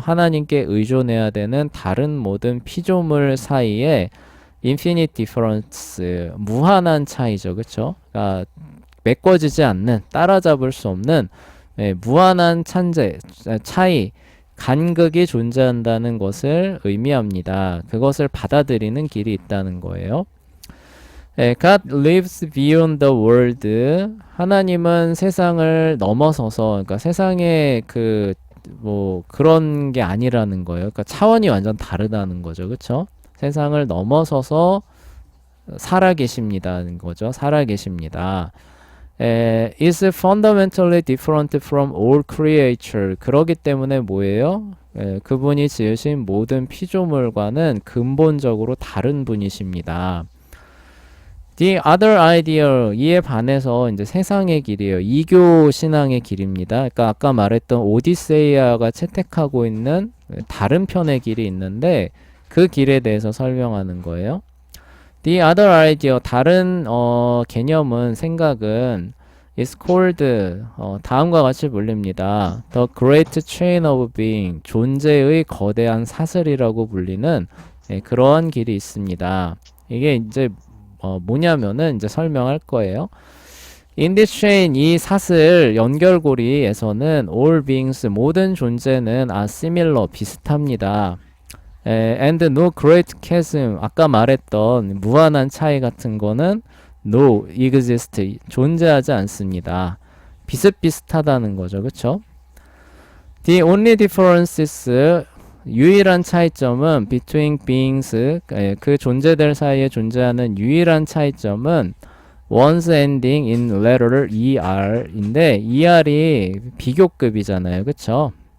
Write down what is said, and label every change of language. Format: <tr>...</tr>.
<ko>하나님께 의존해야 되는 다른 모든 피조물 사이에</ko> <en>infinite difference,</en> <ko>무한한 차이죠. 그쵸? 그러니까 메꿔지지 않는, 따라잡을 수 없는 무한한 차이, 간극이 존재한다는 것을 의미합니다. 그것을 받아들이는 길이 있다는 거예요.</ko> <en>God lives beyond the world.</en> <ko>하나님은 세상을 넘어서서, 그러니까 세상에 그런 게 아니라는 거예요. 그러니까 차원이 완전 다르다는 거죠. 그쵸? 세상을 넘어서서 살아계십니다는 거죠. 살아계십니다.</ko> <en>is fundamentally different from all creature.</en> <ko>그러기 때문에 뭐예요? 그분이 지으신 모든 피조물과는 근본적으로 다른 분이십니다.</ko> <en>The other ideal,</en> <ko>이에 반해서 이제 세상의 길이에요. 이교 신앙의 길입니다. 그러니까 아까 말했던 오디세이아가 채택하고 있는 다른 편의 길이 있는데 그 길에 대해서 설명하는 거예요.</ko> <en>The other idea,</en> <ko>다른 개념은 생각은</ko> <en>is called</en> <ko>다음과 같이 불립니다.</ko> <en>The great chain of being,</en> <ko>존재의 거대한 사슬이라고 불리는 그러한 길이 있습니다. 이게 이제 뭐냐면은 이제 설명할 거예요.</ko> <en>In this chain,</en> <ko>이 사슬 연결고리에서는</ko> <en>all beings,</en> <ko>모든 존재는</ko> <en>are similar,</en> <ko>비슷합니다.</ko> <en>And no great chasm,</en> <ko>아까 말했던 무한한 차이 같은 거는</ko> <en>no exist,</en> <ko>존재하지 않습니다. 비슷비슷하다는 거죠. 그쵸?</ko> <en>The only differences,</en> <ko>유일한 차이점은</ko> <en>between beings,</en> <ko>예, 그 존재들 사이에 존재하는 유일한 차이점은</ko> <en>one's ending in letter ER인데</en> <ko>ER이 비교급이잖아요. 그쵸?</ko>